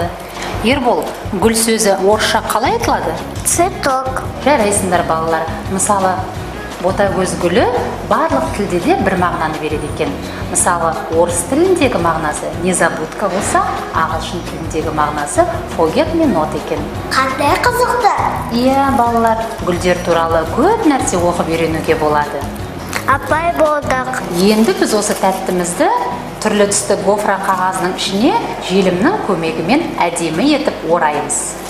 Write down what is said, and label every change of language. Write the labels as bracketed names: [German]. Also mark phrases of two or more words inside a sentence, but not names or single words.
[Kazakh] Ербол, гүл сөзі орысша қалай айтылады? [Russian] Цветок. [Kazakh] Жарайсыңдар балалар. Мысалы, ботагөз гүлі барлық тілде де бір мағынаны береді екен. Мысалы, орыс тіліндегі мағынасы незабудка болса, ағылшын тіліндегі мағынасы [English] forget me not [Kazakh] екен. Қандай қызықты. Иә, балалар, гүлдер туралы көп нәрсе оқып үйренуге болады. Апай болдық. Енді біз осы тәттімізді түрлі түсті гофра қағазының ішіне желімнің көмегімен әдемі етіп ораймыз.